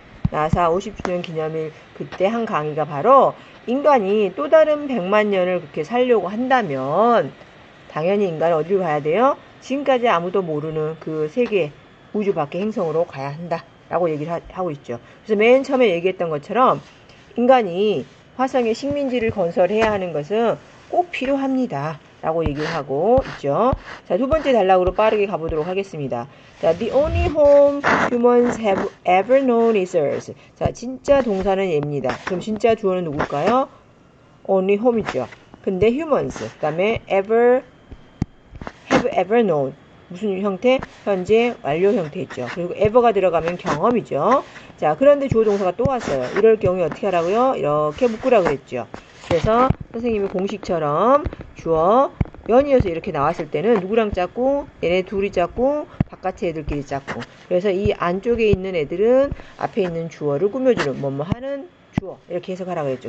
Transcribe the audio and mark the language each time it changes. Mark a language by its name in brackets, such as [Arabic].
[Korean] 나사 50주년 기념일 그때 한 강의가 바로 인간이 또 다른 100만 년을 그렇게 살려고 한다면 당연히 인간은 어디로 가야 돼요? 지금까지 아무도 모르는 그 세계 우주 밖의 행성으로 가야 한다 라고 얘기를 하고 있죠. 그래서 맨 처음에 얘기했던 것처럼 인간이 화성에 식민지를 건설해야 하는 것은 꼭 필요합니다. 라고 얘기를 하고 있죠. 자, 두 번째 단락으로 빠르게 가보도록 하겠습니다. [English] 자, the only home humans have ever known is Earth. [Korean] 자, 진짜 동사는 얘입니다. 그럼 진짜 주어는 누굴까요? [English] only home이죠. [Korean] 근데 [English] humans, [Korean] 그 다음에 [English] have ever known. [Korean] 무슨 형태? 현재 완료 형태있죠. 그리고 ever가 들어가면 경험이죠. 자, 그런데 주어 동사가 또 왔어요. 이럴 경우에 어떻게 하라고요? 이렇게 묶으라고 그랬죠. 그래서 선생님이 공식처럼 주어 연이어서 이렇게 나왔을 때는 누구랑 짰고 얘네 둘이 짰고 바깥의 애들끼리 짰고 그래서 이 안쪽에 있는 애들은 앞에 있는 주어를 꾸며주는 뭐뭐 하는 주어 이렇게 해석하라고 했죠.